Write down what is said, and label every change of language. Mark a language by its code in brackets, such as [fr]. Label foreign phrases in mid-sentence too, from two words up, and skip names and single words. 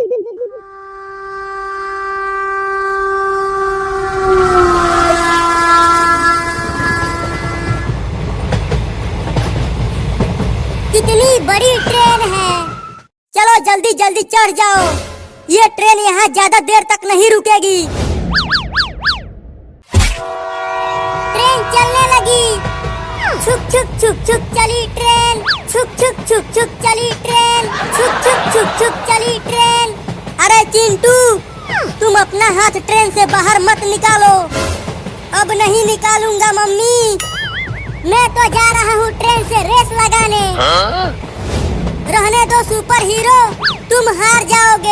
[hi] कितनी बड़ी ट्रेन है। चलो जल्दी जल्दी चढ़ जाओ। ये ट्रेन यहाँ ज्यादा देर तक नहीं रुकेगी। ट्रेन चलने लगी। छुक छुक छुक छुक चली ट्रेन। छुक छुक छुक छुक चली ट्रेन। छुक छुक छुक छुक चली ट्रेन। अरे चिंटू, तुम अपना हाथ ट्रेन से बाहर मत निकालो। अब नहीं निकालूंगा मम्मी। मैं तो जा रहा हूँ ट्रेन से रेस लगाने। रहने दो सुपर हीरो, तुम हार जाओगे।